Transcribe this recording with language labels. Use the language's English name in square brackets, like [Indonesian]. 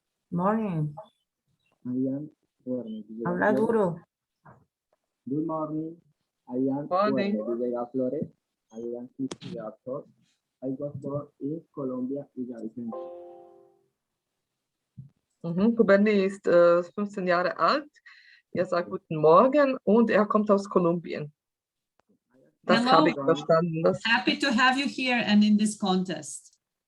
[English] Morning. I am [Spanish] Habla duro. [English] Good morning. I am Vega Flores. I am 60 years old. I was born in Colombia, Villavicencio. [German] Huberni ist 15 Jahre alt. Er sagt Guten Morgen und er kommt aus Kolumbien. Das habe ich verstanden. [English] Happy to have you here and in this contest.